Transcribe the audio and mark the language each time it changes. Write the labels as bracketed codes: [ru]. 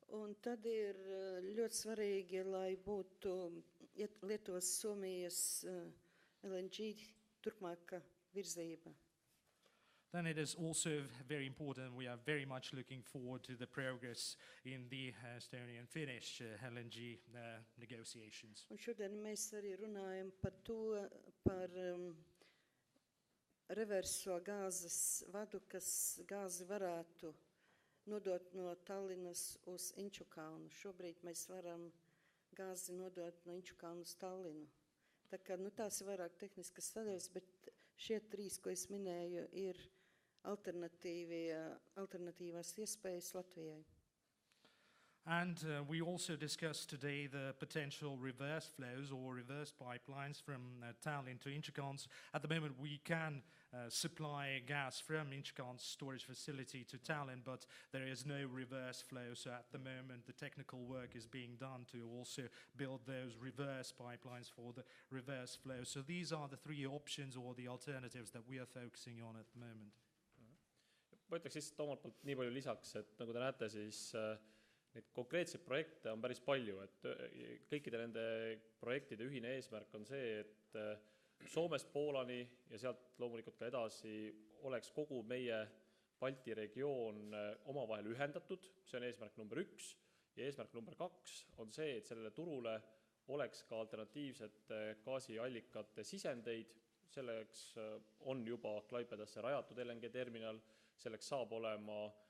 [lv] Un tad ir ļoti svarīgi, lai būtu Lietuvas, Somijas LNG turpmāka virzība. [en] Then it is also very important, we are very much looking forward to the progress in the Estonian-Finnish LNG negotiations. [lv] Un šodien mēs arī runājam par to, par reverso gāzes vadu, kas gāzi varētu nodot no Tallinas uz Inčukalnu. Šobrīd mēs varam gāzi nodot no Inčukalnu uz Tallinu. Tā kā, tās ir vairāk tehniskas sadaļas, bet šie 3, ko es minēju, ir alternatīvās iespējas Latvijai. [en] And we also discussed today the potential reverse flows or reverse pipelines from Tallinn to Inčukalns. At the moment, we can supply gas from Inčukalns storage facility to Tallinn, but there is no reverse flow. So at the moment, the technical work is being done to also build those reverse pipelines for the reverse flow. So these are the 3 options or the alternatives that we are focusing on at the moment. [et] Ma ütleks lihtsalt omalt poolt nii palju lisaks, et nagu te näete, siis neid konkreetseid projekte on päris palju, et kõikide nende projektide ühine eesmärk on see, et Soomest Poolani ja sealt loomulikult ka edasi oleks kogu meie Balti regioon omavahel ühendatud, see on eesmärk number 1, ja eesmärk number 2 on see, et sellele turule oleks ka alternatiivsete gaasiallikate sisendeid, selleks on juba Klaipėdasse rajatud LNG terminal, selleks saab olema